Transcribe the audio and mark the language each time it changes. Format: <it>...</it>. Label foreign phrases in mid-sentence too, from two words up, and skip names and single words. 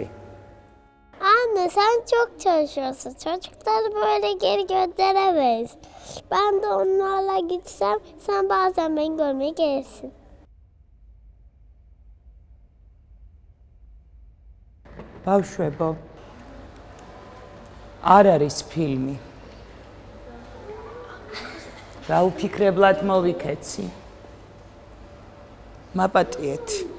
<tr>Anne, sen çok çalışıyorsun. Çocuklar böyle geri gönderemeyiz. Ben de onlarla gitsem, sen bazen beni görmeye gelirsin.</tr> <ka>ბავშვებო, არ არის ფილმი. რა უფიქრებლად მოვიქეცი? მაპატიეთ.</ka>